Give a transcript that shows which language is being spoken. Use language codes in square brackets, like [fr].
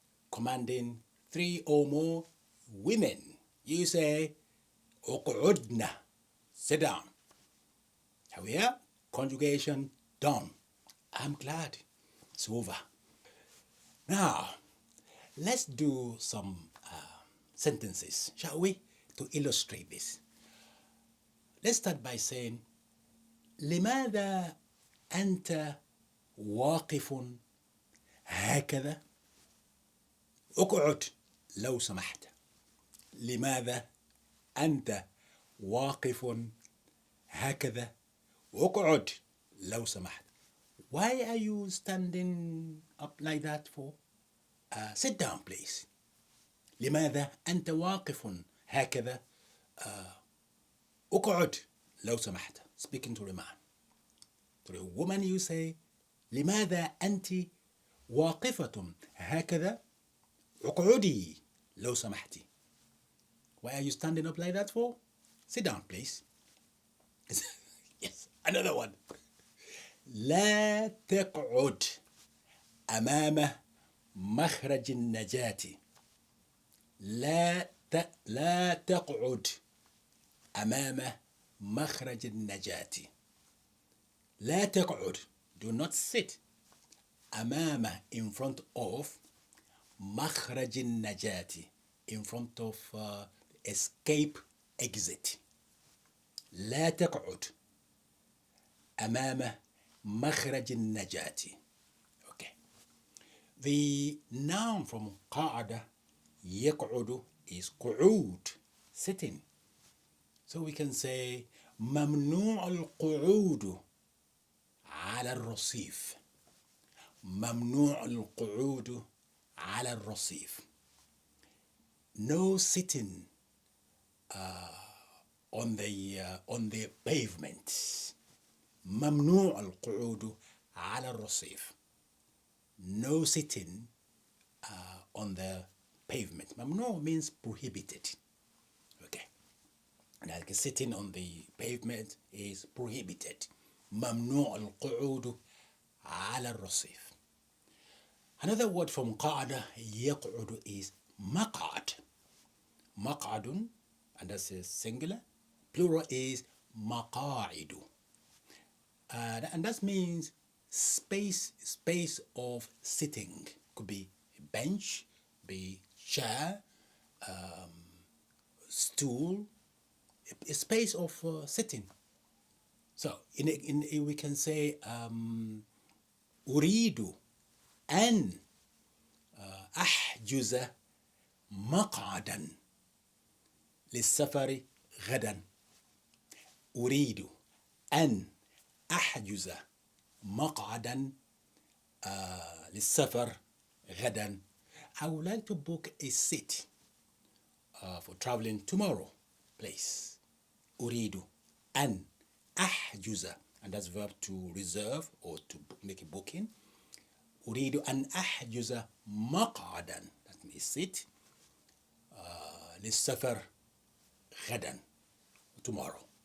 [en] Commanding three or more women, you say uq'udna, sit down. Here, conjugation done. I'm glad it's over. Now, let's do some sentences, shall we, to illustrate this. Let's start by saying, [ar] لماذا أنت واقف هكذا؟ اقعد لو سمحت. لماذا أنت واقف هكذا؟ اقعد لو سمحت. [en] Why are you standing up like that for? Sit down, please. [ar] لماذا أنت واقف هكذا؟ اقعد لو سمحت. [en] Speaking to a man. To a woman you say, [ar] لماذا أنت واقفة هكذا؟ اقعدي لو سمحتي. [en] Why are you standing up like that for? Sit down, please. Yes, another one. [ar] لا تقعد أمام مخرج النجاة. لا تقعد أمام مخرج النجاة. لا تقعد, [en] do not sit. أمام, in front of. [ar] مخرج النجاة, [en] in front of escape, exit. [ar] لا تقعد أمام مخرج النجاة. [en] Okay. The noun from [ar] قعد يقعد [en] is قعود, sitting. So we can say [ar] ممنوع القعود على الرصيف. ممنوع القعود على الرصيف. [en] No sitting on the pavement. [ar] ممنوع القعود على الرصيف. [en] No sitting on the pavement. ممنوع means prohibited. Okay. Like sitting on the pavement is prohibited. [ar] ممنوع القعود على الرصيف. [en] Another word from [ar] قعد يقعد [en] is مقعد. مقعد, and that's a singular. Plural is مقاعد. And that means space of sitting. Could be a bench, be chair, stool, a space of sitting. So we can say [ar] أريد أن أحجز مقعدا للسفر غدا. أريد أن أحجز مقعدا للسفر غدا. [en] I would like to book a seat for traveling tomorrow, please. [ar] أريد أن أحجز, [en] and that's verb to reserve or to make a booking. [ar] أريد أن أحجز مقعدا, [en] that means seat, [ar] للسفر غدا, tomorrow.